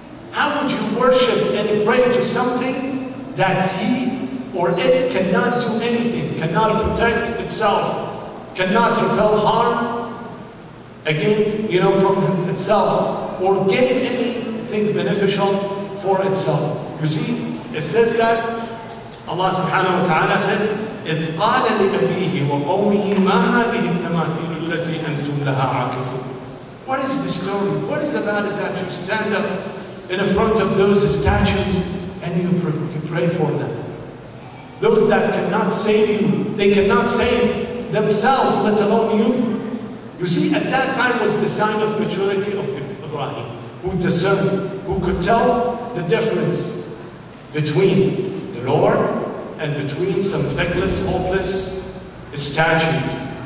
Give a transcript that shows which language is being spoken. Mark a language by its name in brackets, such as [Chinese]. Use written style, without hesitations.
[English] How would you worship and pray to something that he or it cannot do anything, cannot protect itself, cannot repel harm against, from itself, or gain anything beneficial for itself? You see, it says that Allah subhanahu wa ta'ala says, [Arabic] إِذْ قَالَ لِأَبِيهِ وَقَوْمِهِ مَا هَذِهِ التَّمَاثِيلُ الَّتِي أَنْتُمْ لَهَا عَاكِفُونَ. [English] What is the story? What is about it that you stand up in front of those statues and you pray for them? Those that cannot save you, they cannot save themselves, let alone you. You see, at that time was the sign of maturity of Ibrahim, who discerned, who could tell the difference between the Lord and between some feckless, hopeless statues.